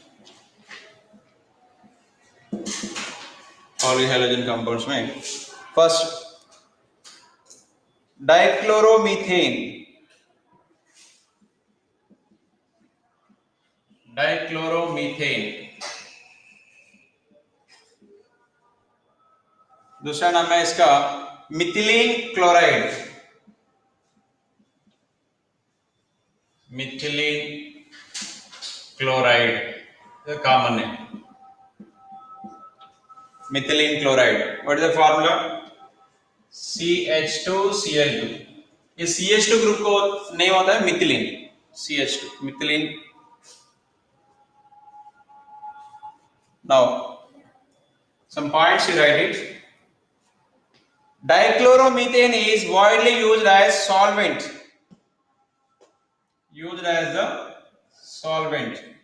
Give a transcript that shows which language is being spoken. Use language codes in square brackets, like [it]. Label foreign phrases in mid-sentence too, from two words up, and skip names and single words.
[en] Polyhalogen compounds में first dichloromethane. डाइक्लोरोमीथेन. [hi] दूसरा नाम है इसका [en] methylene chloride. methylene chloride common है. methylene chloride. what is the formula? CH2Cl2. [hi] ये CH2 ग्रुप को नेम होता है मिथिलीन. [en] CH2 मिथिलीन. नाउ some points you write it. Dichloromethane is widely used as solvent. Used as the solvent.